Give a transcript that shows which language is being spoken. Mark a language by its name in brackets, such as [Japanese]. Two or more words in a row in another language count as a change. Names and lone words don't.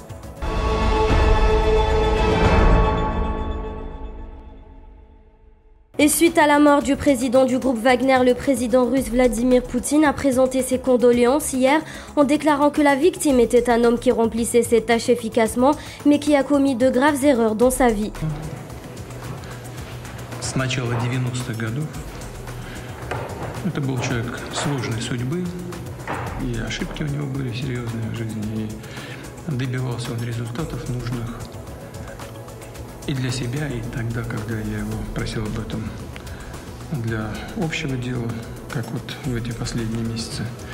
[French] Et suite à la mort du président du groupe Wagner, le président russe Vladimir Poutine a présenté ses condoléances hier en déclarant que la victime était un homme qui remplissait ses tâches efficacement, mais qui a commis de graves erreurs dans sa vie. [Russian] С начала 90-х годов это был человек сложной судьбы, и ошибки у него были серьезные в жизни, и добивался он результатов нужных. И для себя, и тогда, когда я его просил об этом для общего дела, как вот в эти последние месяцы.